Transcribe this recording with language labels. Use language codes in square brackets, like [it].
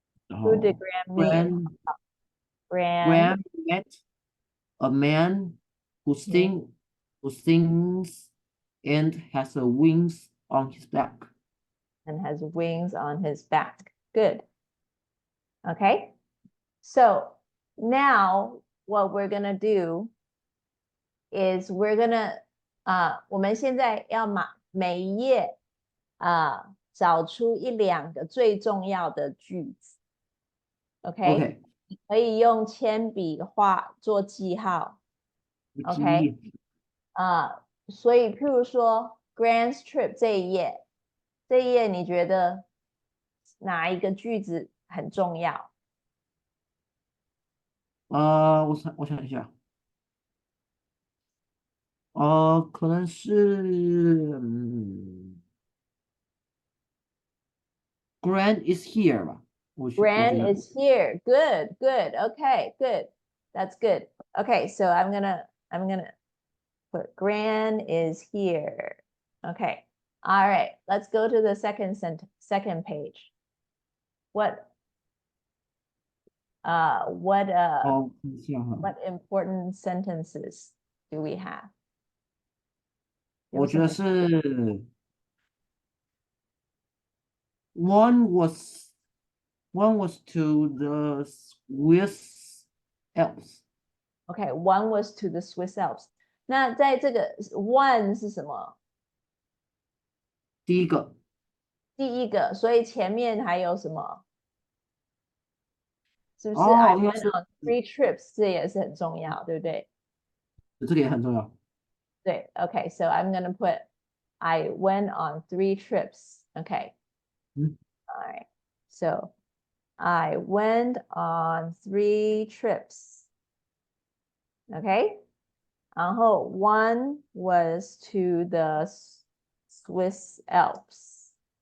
[en] Who did Gran meet in Gran Gran? met a man who sings and has a wings on his back. And has wings on his back. Good. Okay. So now what we're gonna [zh] do is we're gonna 我们现在要每一页找出一两个最重要的句子。 OK， 你可以用铅笔做记号。 OK， 所以譬如说 Grand Trip 这一页你觉得哪一个句子很重要？我想一下，可能是 [en] Grant is here [zh] 吧。 [en] Grand is here. Good, good. Okay, good. That's good. Okay, so I'm gonna put Gran is here. Okay. All right. Let's go to the second page. What [zh] 看一下哈， [en] what important sentences do we have? [zh] 我觉得是 [en] one was to the Swiss Alps. Okay, one was to the Swiss Alps. [zh] 那在这个 one 是什么？第一个第一个，所以前面还有什么？是不是哦， [en] I [zh] 应该 [en] went [zh] 是 [en] on 3 trips， [zh] 这也是很重要，对不对？这个也很重要。对 [en] ，Okay, so I'm gonna put I went on 3 trips. Okay. All right. So I went on 3 trips. Okay. [zh] 然后 one was to the Swiss Alps.